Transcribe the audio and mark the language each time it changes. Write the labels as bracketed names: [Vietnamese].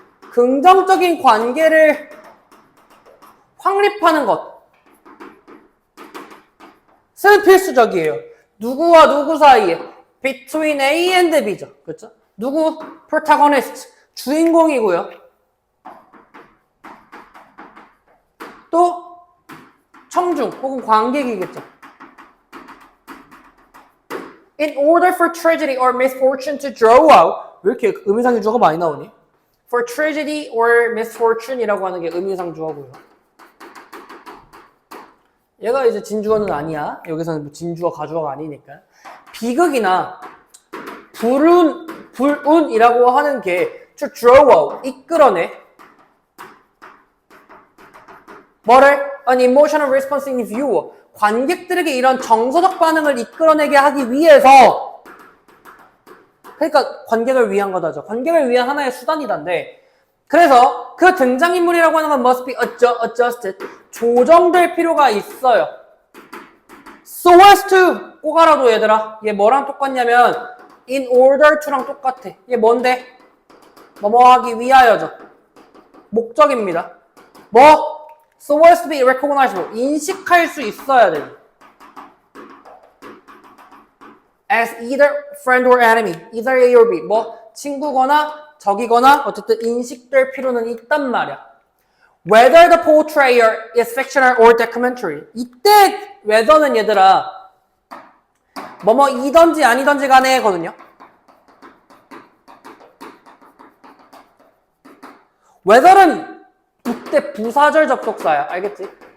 [Korean] 긍정적인 관계를 확립하는 것은 필수적이에요. 누구와 누구 사이에 [English] between A and B죠. [Korean] 그렇죠? 누구? protagonist, 주인공이고요. 또 청중 혹은 관객이겠죠. [English] In order for tragedy or misfortune to draw out. [Korean] 왜 이렇게 의미상의 주어가 많이 나오니? [English] For tragedy or misfortune [Korean] 이라고 하는 게 의미상 주어고요. 얘가 이제 진주어는 아니야. 여기서는 진주어, 가주어가 아니니까. 비극이나 불운이라고 하는 게 [English] to draw out, [Korean] 이끌어내. 뭐를? [English] An emotional response in view. [Korean] 관객들에게 이런 정서적 반응을 이끌어내게 하기 위해서, 그러니까 관객을 위한 거다죠. 관객을 위한 하나의 수단이던데, 그래서 그 등장인물이라고 하는 건 [English] must be adjusted. [Korean] 조정될 필요가 있어요. [English] So as to, [Korean] 꼭 알아도 얘들아. 얘 뭐랑 똑같냐면 [English] in order to [Korean] 랑 똑같아. 얘 뭔데? 뭐뭐 하기 위하여죠. 목적입니다. 뭐? [English] So as to be recognizable. [Korean] 인식할 수 있어야 돼. [English] As either friend or enemy. Either A or B. [Korean] 뭐? 친구거나 적이거나 어쨌든 인식될 필요는 있단 말이야. [English] Whether the portrayer is fictional or documentary. [Korean] 이때 whether는 얘들아 뭐뭐이던지 아니던지 간에 거든요. whether는 이때 부사절 접속사야. 알겠지?